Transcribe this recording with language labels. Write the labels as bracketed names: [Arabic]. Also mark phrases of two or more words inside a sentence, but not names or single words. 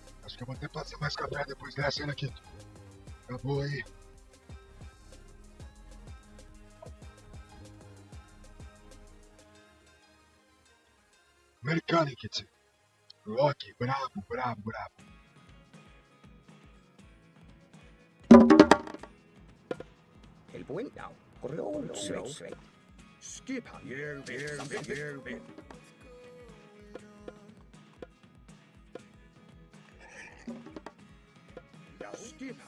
[Portuguese] Acho que eu vou até passar mais café depois dessa, hein, Laquito? Acabou aí. Americano, Kit. Rock, brabo, brabo, brabo. [Icelandic] Tilbúin? Já. Grjótsveit. Skipan. Ég vil samþykki. Ég vil. Já, skipan.